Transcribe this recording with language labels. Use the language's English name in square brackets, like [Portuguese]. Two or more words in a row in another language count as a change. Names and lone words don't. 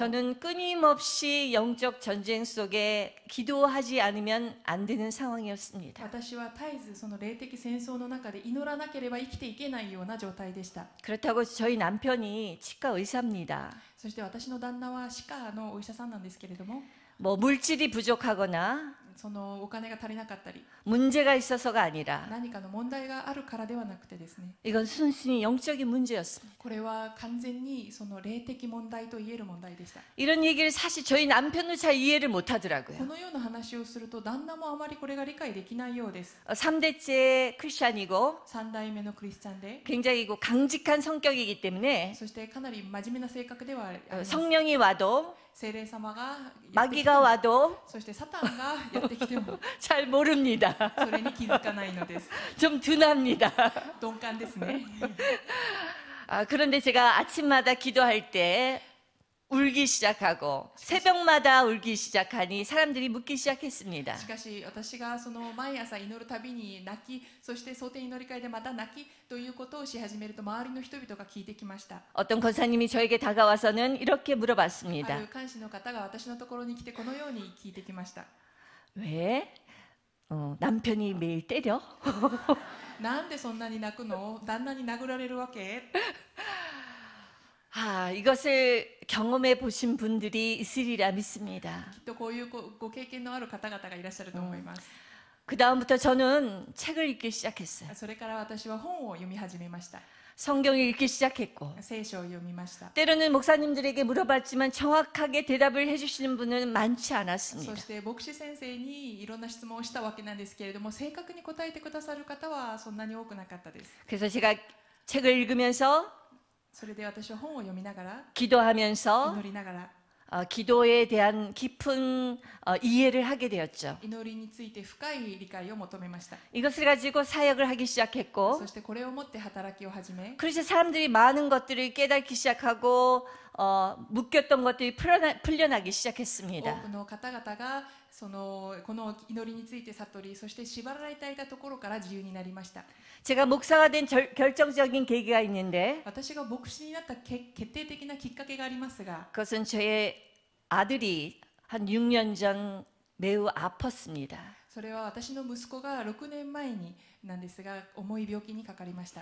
[Korean] 저는 끊임없이 영적 전쟁 속에 기도하지 않으면 안 되는 상황이었습니다. [Japanese] 私は絶えずその霊的戦争の中で祈らなければ生きていけないような状態でした。 [Korean] 그렇다고 저희 남편이 치과 의사입니다. [Japanese] そして私の旦那は歯科のお医者さんなんですけれども、 [Korean] 뭐 물질이 부족하거나 [Japanese] そのお金が足りなかったり [Korean] 문제가 있어서가 아니라 [Japanese] 何かの問題があるからではなくてですね、 [Korean] 이건 순순히 영적인 문제였습니다. [Japanese] これは完全にその霊的問題と言える問題でした。 [Korean] 이런 얘기를 사실 저희 남편도 잘 이해를 못 [Japanese] こ [Korean] 하더라고요. [Japanese] のような話をすると旦那もあまりこれが理解できないようです。 [Korean] 3대째 크리스찬이고 [Japanese] 3 代目のクリスチャンで、 [Korean] 굉장히 강직한 성격이기 때문에 [Japanese] そしてかなり真面目な性格ではあります。 [Korean] 성령이 와도 [Japanese] 聖霊様がやってきて [Korean] 마귀가 와도 [Japanese] そしてサタンがやってきても [Korean] 잘 모릅니다. [Japanese] それに気づかないのです。 [Korean] 좀 둔합니다. [Japanese] 鈍感ですね。 [Korean] 그런데 제가 아침마다 기도할 때 울기 시작하고 새벽마다 울기 시작하니 사람들이 묻기 시작했습니다. [Japanese] しかし私がその毎朝祈るたびに泣き、そして蒼天祈り会でまた泣きということをし始めると周りの人々が聞いてきました。 [Korean] 어떤 권사님이 저에게 다가와서는 이렇게 [Japanese] あ [Korean] 물어봤습니다. [Japanese] る看守の方が私のところに来てこのように聞いてきました。 [Korean] 왜? 남편이 매일 때려? [Japanese] なんでそんなに泣くの？旦那に殴られるわけ？ [Korean] 이것을 경험해 보신 분들이 있으리라 믿습니다. [Japanese] きっとこういうご経験のある方々がいらっしゃると思います。 [Korean] 그 다음부터 저는 책을 읽기 시작했어요. [Japanese] それから私は本を読み始めました。 [Korean] 성경을 읽기 시작했고 [Japanese] 聖書を読みました。 [Korean] 때로는 목사님들에게 물어봤지만 정확하게 대답을 해주시는 분은 많지 [Japanese] そ [Korean] 않았습니다. [Japanese] して牧師先生にいろんな質問をしたわけなんですけれども、正確に答えてくださる方はそんなに多くなかったです。 [Korean] 그래서 제가 책을 읽으면서 [Japanese] それで私は本を読みながら [Korean] 기도하면서 [Japanese] 祈りながら [Korean] 기도에 대한 깊은 이해를 하게 되었죠. [Japanese] 祈りについて深い理解を求めました。 [Korean] 이것을 가지고 사역을 하기 시작했고 [Japanese] そしてこれをもって働きを始め、 [Korean] 그래서 사람들이 많은 것들을 깨닫기 시작하고 묶였던 것들이 풀려나기 [Japanese] 多 [Korean] 시작했습니다. [Japanese] くの方々がこの祈りについて悟り、そして縛られていたところから自由になりました。 [Korean] 제가 목사가 된 결정적인 계기가 있는데 [Japanese] 私が牧師になった決定的なきっかけがありますが、 [Korean] 그것은 저의 아들이 한 6년 전 매우 아팠습니다. [Japanese] それは私の息子が6年前になんですが重い病気にかかりました。